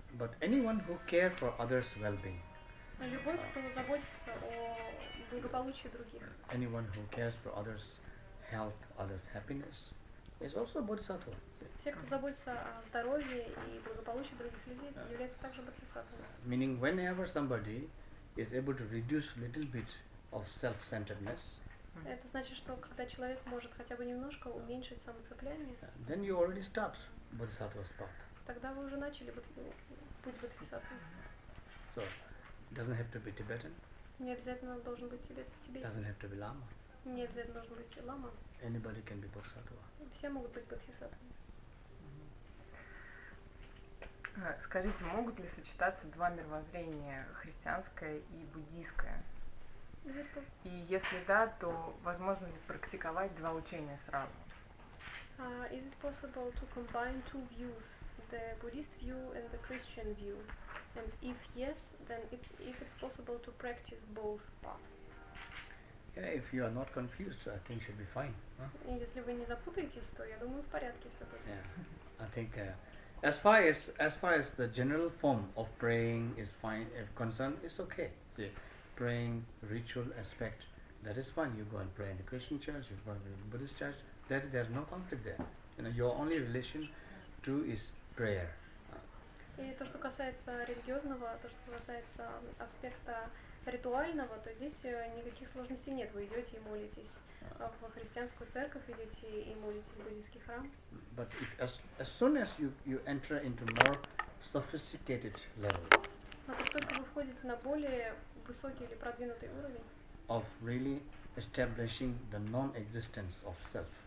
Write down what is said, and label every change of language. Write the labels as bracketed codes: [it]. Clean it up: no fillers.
[en] But anyone who care for others' well-being. [ru] Любой, кто заботится о благополучии других. [en] Anyone who cares for others' health, others' happiness, is also a bodhisattva. [ru] Все, кто заботится о здоровье и благополучии других людей, является также бодхисаттвой. [en] Meaning, whenever somebody is able to reduce little bit of self-centeredness, [ru] это значит, что когда человек может хотя бы немножко уменьшить самоцепляние, [en] then you already start bodhisattva's path. [ru] тогда вы уже начали путь бодхисаттвы. [en] So, it doesn't have to be Tibetan. [ru] Не обязательно должен быть [en] Doesn't [ru] тибетец. [en] have to be Lama. [ru] Не обязательно должен быть лама. [en] Anybody can be bodhisattva. [ru] Все могут быть бодхисаттвами. Скажите, могут ли сочетаться два мировоззрения, христианское и буддийское? И если да, то возможно ли практиковать два учения сразу? [en] Is it possible to combine two views, the Buddhist view and the Christian view? And if yes, then if it's possible to practice both paths. Yeah, if you are not confused, I think should be fine. Huh? [ru] И если вы не запутаетесь, то я думаю в порядке все будет. [en] Yeah, I think as far as the general form of praying is fine, concerned, it's okay. The praying ritual aspect, that is fine. You go and pray in the Christian church, you go in the Buddhist church. There's no conflict there. You know, your only relation to is prayer. [ru] И то, что касается религиозного, то, что касается аспекта ритуального, то здесь никаких сложностей нет. Вы идете и молитесь в христианскую церковь, идете и молитесь в буддийский храм. [en] But as soon as you enter into more sophisticated level [ru] Но как только вы входите на более высокий или продвинутый уровень [en] of really establishing the non-existence of self,